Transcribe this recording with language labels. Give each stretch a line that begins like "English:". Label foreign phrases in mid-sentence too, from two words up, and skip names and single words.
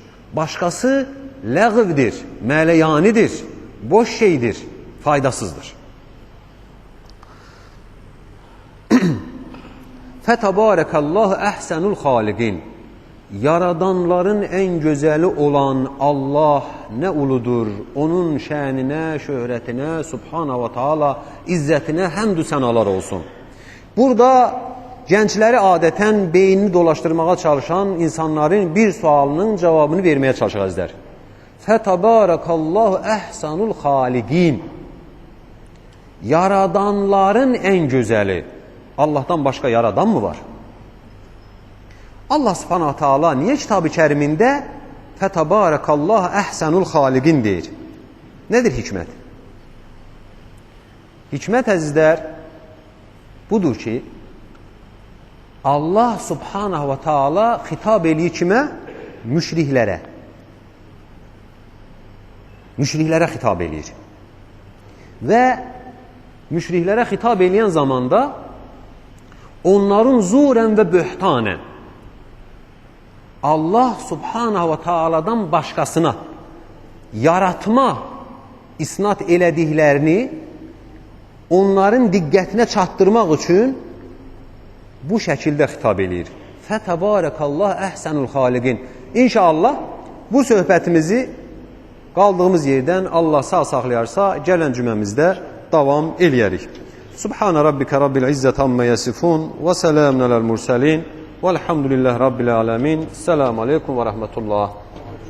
Azerbaijani: Başqası ləğvdir, mələyanidir, boş şeydir, faydasızdır.
Arabic: فتبارك الله أحسن الخالقين.
Azerbaijani: Yaradanların ən gözəli olan Allah nə uludur, onun şəninə, şöhrətinə,
Arabic: سبحانه وتعالى
Azerbaijani: izzətinə həmdü sənalar olsun. Burada gəncləri adətən beynini dolaşdırmağa çalışan insanların bir sualının cavabını verməyə çalışaq əzlər.
Arabic: فتبارك الله أحسن الخالقين.
Azerbaijani: Yaradanların ən gözəli. Allahdan başqa yaradan mı var? Allah
Arabic: سبحانه تعالى
Azerbaijani: niyə kitab-ı kərimində
Arabic: فتبارك الله أحسن الخالقين
Azerbaijani: deyir? Nədir hikmət? Hikmət əzizlər budur ki, Allah
Arabic: سبحانه وتعالى
Azerbaijani: xitab eləyir kimə? Müşriklərə. Müşriklərə xitab eləyir. Və müşriklərə xitab eləyən zamanda onların
Arabic: زورا وبهتانا
Azerbaijani: Allah
Arabic: سبحانه و
Azerbaijani: ta'aladan başqasına yaratma isnat elədiklərini onların diqqətinə çatdırmaq üçün bu şəkildə xitab eləyir.
Arabic: فتبارك الله أحسن الخالقين.
Azerbaijani: İnşallah bu söhbətimizi qaldığımız yerdən Allah sağ saxlayarsa gələn cüməmizdə davam eləyərik.
Arabic: سبحان ربك رب العزة عما يصفون وسلام على المرسلين والحمد لله رب العالمين. السلام عليكم ورحمة الله.